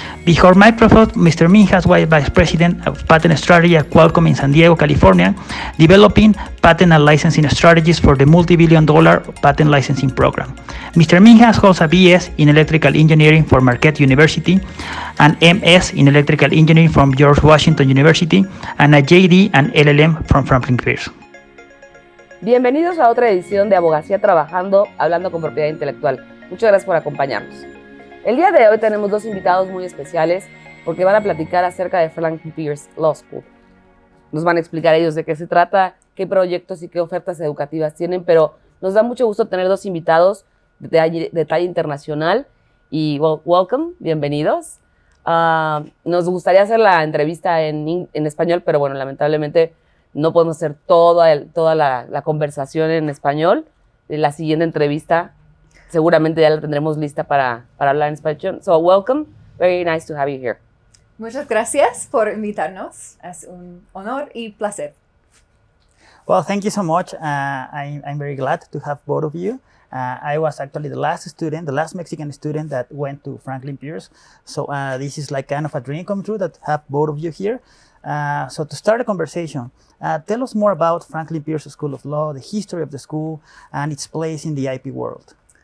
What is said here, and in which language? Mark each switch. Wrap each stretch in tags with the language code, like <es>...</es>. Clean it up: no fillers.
<en>Before Microsoft, Mr. Minhaus was Vice President of Patent Strategy at Qualcomm in San Diego, California, developing patent and licensing strategies for the multi-billion-dollar patent licensing program. Mr. Minhaus holds a BS in Electrical Engineering from Marquette University, an MS in Electrical Engineering from George Washington University, and a JD and LLM from Franklin Pierce.</en> <es>Bienvenidos a otra edición de Abogacía Trabajando, hablando con propiedad intelectual. Muchas gracias por acompañarnos. El día de hoy tenemos dos invitados muy especiales porque van a platicar acerca de Franklin Pierce Law School. Nos van a explicar ellos de qué se trata, qué proyectos y qué ofertas educativas tienen, pero nos da mucho gusto tener dos invitados de talla internacional y welcome, bienvenidos. Nos gustaría hacer la entrevista en español, pero bueno, lamentablemente no podemos hacer toda la conversación en español. La siguiente entrevista seguramente ya la tendremos lista para hablar en español.</es> <en>So welcome, very nice to have you here.</en> <es>Muchas gracias por invitarnos. Es un honor y placer.</es> <en>Well, thank you so much. I'm very glad to have both of you. I was actually the last Mexican student that went to Franklin Pierce. So this is like kind of a dream come true that have both of you here. So to start a conversation, tell us more about Franklin Pierce School of Law, the history of the school, and its place in the IP world.</en>